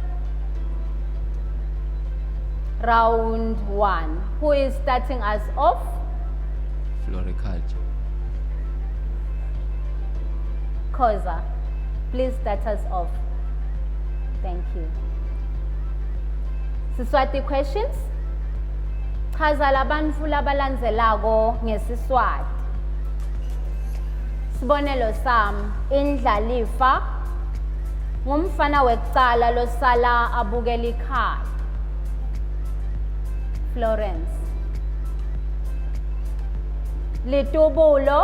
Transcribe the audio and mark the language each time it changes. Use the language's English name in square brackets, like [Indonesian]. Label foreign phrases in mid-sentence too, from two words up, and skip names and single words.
[English] Round 1. Who is starting us off? Floriculture. Koza, please start us off. Thank you. Siswati questions? [Swati] Chaza labantu labalandzelako ngeSiswati. Sibonelo sam, indlalifa ngumfana wekucala losala abukela ikhaya. Florence. Litubulo